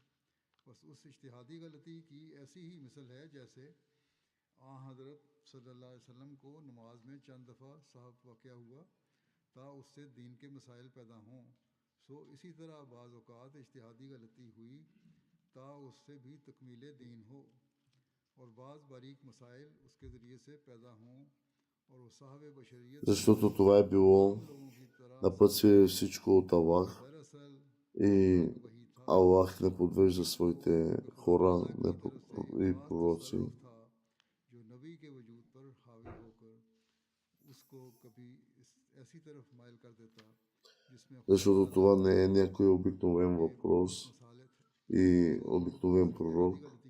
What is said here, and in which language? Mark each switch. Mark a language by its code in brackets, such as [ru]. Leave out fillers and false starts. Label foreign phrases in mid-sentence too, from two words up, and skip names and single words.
[ur] بس اس اجتہادی غلطی کی ایسی ہی مثل ہے جیسے حضرت [ar] صلی اللہ علیہ وسلم [ur] کو نماز میں چند دفعہ صاحب واقعہ ہوا تا اس سے دین کے مسائل پیدا ہوں. سو اسی طرح بعض اوقات اجتہادی غلطی ہوئی تا اس سے بھی تکمیل دین ہو اور بعض باریک مسائل اس کے ذریعے سے پیدا ہوں اور وہ صاحب بشریت. [bg] Защото това е било напътствие всичко от Аллах и Аллах не подвежда своите хора и пророци. Защото това не е някой обикновен въпрос и обикновен пророк.